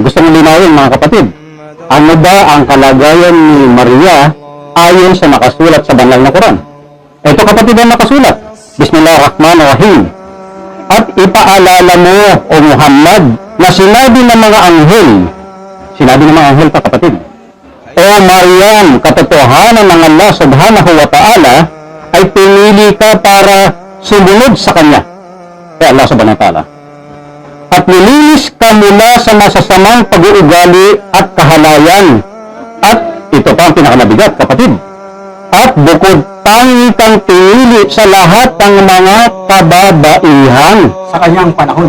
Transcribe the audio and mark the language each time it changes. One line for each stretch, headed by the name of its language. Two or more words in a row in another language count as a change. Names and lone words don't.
Filipino: Gusto kong linawin, mga kapatid, ano ba ang kalagayan ni Maria ayon sa nakasulat sa banal na Quran? Ito, kapatid, ang nakasulat. Bismillahirrahmanirrahim. At ipaalala mo, O Muhammad, na sinabi ng mga anghel pa, kapatid, O Maryam, katotohanan ng Allah
Arabic: سبحانه وتعالى
Filipino: ay pinili ka para sumunod sa Kanya. Kay Allah
Arabic: سبحانه وتعالى.
Filipino: At nilinis ka mula sa masasamang pag-uugali at kahalayan. At ito pa ang pinakamabigat, kapatid. At bukod tangi kang pinili sa lahat ng mga kababaihan Sa kanyang panahon.